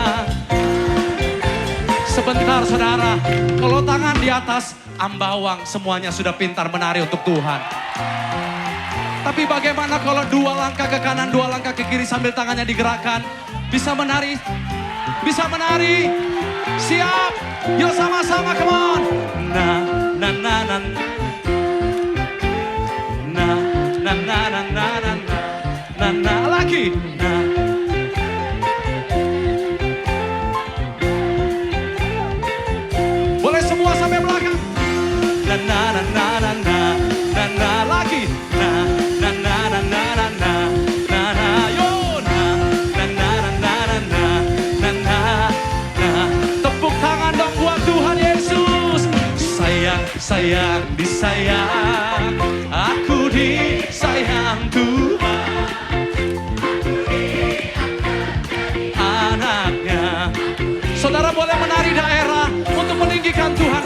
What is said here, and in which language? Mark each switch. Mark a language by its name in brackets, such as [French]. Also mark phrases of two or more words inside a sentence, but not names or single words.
[Indonesian] Sebentar saudara, kalau tangan di atas, ambawang semuanya sudah pintar menari untuk Tuhan. Tapi bagaimana kalau 2 langkah ke kanan, 2 langkah ke kiri sambil tangannya digerakkan? Bisa menari? Bisa menari? Siap? Yuk sama-sama, [English] come on. Na na na na na na na na na na na na lagi. Na. [Indonesian] Boleh semua sampai belakang. Na na na na na na na na lagi. Na na na na na na na na na yo na na na na na na na na na. Tepuk tangan dong buat Tuhan Yesus. Sayang, sayang, disayang. Aku disayang Tuhan. Anaknya. Saudara boleh menari daerah untuk meninggikan Tuhan.